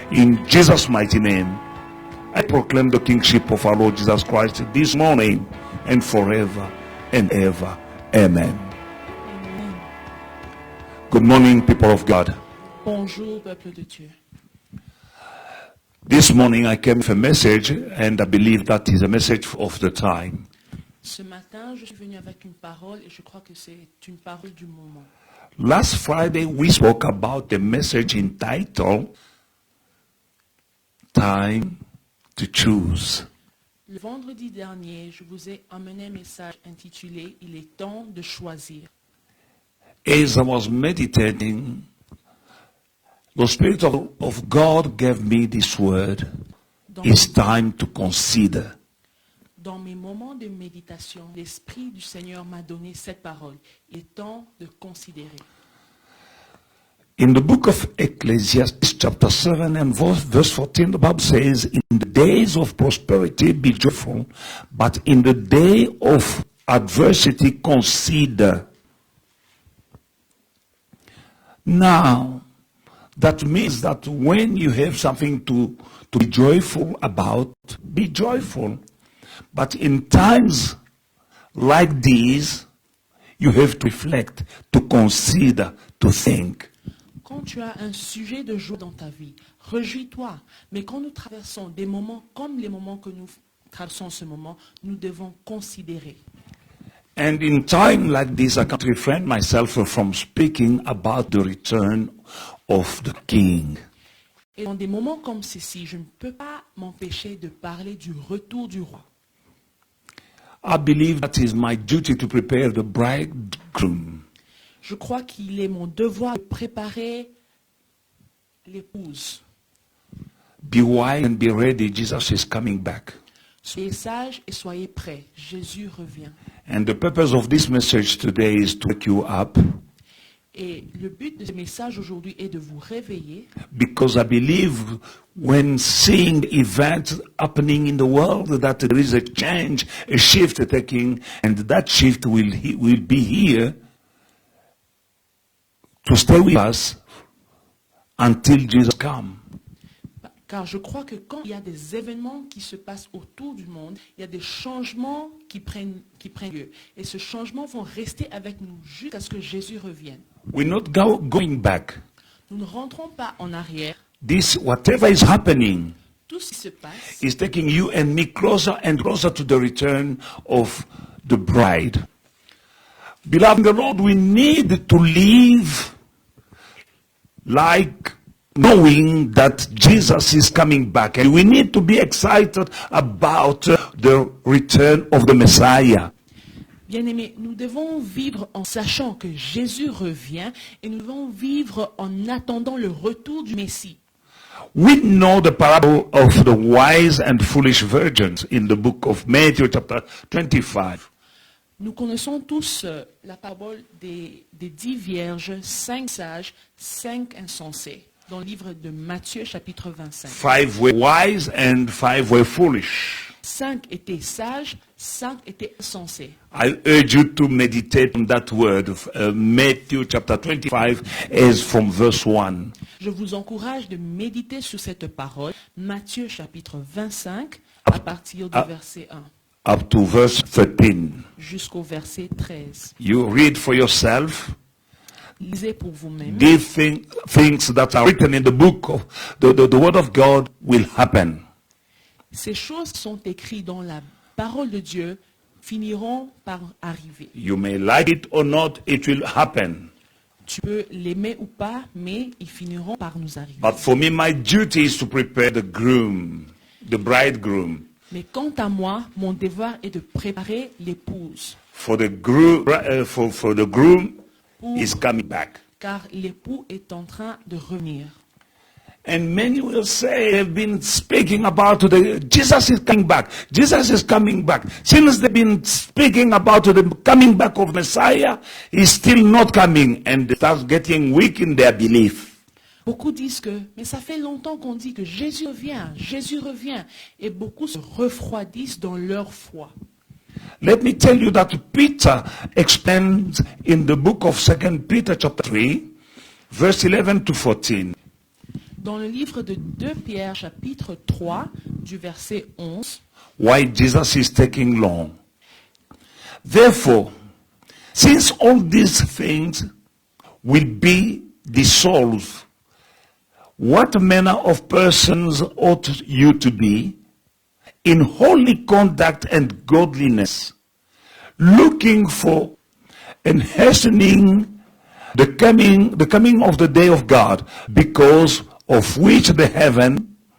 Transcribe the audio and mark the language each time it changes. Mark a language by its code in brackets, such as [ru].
[en] In Jesus' mighty name, I proclaim the kingship of our Lord Jesus Christ this morning and forever and ever. Amen. Amen. Good morning, people of God. [fr] Bonjour, peuple de Dieu. [en] This morning I came with a message, and I believe that is a message of the time. [fr] Ce matin, je suis venu avec une parole et je crois que c'est une parole du moment. [en] Last Friday we spoke about the message entitled Time to Choose. [fr] Le vendredi dernier, je vous ai emmené un message intitulé « Il est temps de choisir ». [en] As I was meditating, the Spirit of God gave me this word. It's time to consider. [fr] Dans mes moments de méditation, l'Esprit du Seigneur m'a donné cette parole. Il est temps de considérer. [en] In the book of Ecclesiastes chapter 7 and verse 14, the Bible says, in the days of prosperity be joyful, but in the day of adversity consider. Now, That means that when you have something to be joyful about, be joyful. But in times like these, you have to reflect, to consider, to think. [fr] Quand tu as un sujet de joie dans ta vie, réjouis-toi. Mais quand nous traversons des moments comme les moments que nous traversons en ce moment, nous devons considérer. [en] And in time like this, I can't refrain myself from speaking about the return of the King. [fr] Et dans des moments comme ceci, je ne peux pas m'empêcher de parler du retour du roi. [en] I believe that is my duty to prepare the bridegroom. [fr] Je crois qu'il est mon devoir de préparer l'épouse. [en] Be wise and be ready. Jesus is coming back. [fr] Soyez sages et soyez prêts. Jésus revient. [en] And the purpose of this message today is to wake you up, [fr] Et le but de ce message aujourd'hui est de vous réveiller. [en] because I believe when seeing events happening in the world that there is a change, a shift taking, and that shift will be here to stay with us until Jesus comes. [fr] Car je crois que quand il y a des événements qui se passent autour du monde, il y a des changements qui prennent lieu. Et ces changements vont rester avec nous jusqu'à ce que Jésus revienne. [en] We're not going back. [fr] Nous ne rentrons pas en arrière. [en] This, whatever is happening, [fr] Tout ce qui se passe [en] is taking you and me closer and closer to the return of the bride. Beloved in the Lord, we need to live like knowing that Jesus is coming back. And we need to be excited about the return of the Messiah. [fr] Bien-aimés, nous devons vivre en sachant que Jésus revient et nous devons vivre en attendant le retour du Messie. [en] We know the parable of the wise and foolish virgins in the book of Matthew chapter 25. [fr] Nous connaissons tous la parabole des 10 vierges, 5 sages, 5 insensés, dans le livre de Matthieu chapitre 25. [en] 5 were wise and 5 were foolish. [fr] 5 étaient sages, 5 étaient insensés. [en] I urge you to meditate on that word, Matthew chapter 25, as from verse 1. [fr] Je vous encourage de méditer sur cette parole, Matthieu chapitre 25, à partir du verset 1 [en] Up to verse 13. [fr] jusqu'au verset 13. [en] You read for yourself. [fr] Lisez pour vous-même. [en] These things that are written in the book of the word of God will happen. [fr] Ces choses sont écrites dans la parole de Dieu finiront par arriver. [en] You may like it or not, it will happen. [fr] Tu peux l'aimer ou pas, mais ils finiront par nous arriver. [en] But for me, my duty is to prepare the groom, the bridegroom. [fr] Mais quant à moi, mon devoir est de préparer l'épouse. [en] For the groom, for the groom is coming back. [fr] Car l'époux est en train de revenir. [en] And many will say, have been speaking about Jesus is coming back. Jesus is coming back. Since they've been speaking about the coming back of Messiah, he's still not coming. And they start getting weak in their belief. [fr] Beaucoup disent que, mais ça fait longtemps qu'on dit que Jésus revient. Et beaucoup se refroidissent dans leur foi. [en] Let me tell you that Peter explains in the book of 2 Peter chapter 3, verse 11 to 14. [fr] Dans le livre de 2 Pierre, chapitre 3, du verset 11, [en] Why Jesus is taking long. Therefore, since all these things will be dissolved, what manner of persons ought you to be in holy conduct and godliness, looking for and hastening the coming of the day of God, because of which the heaven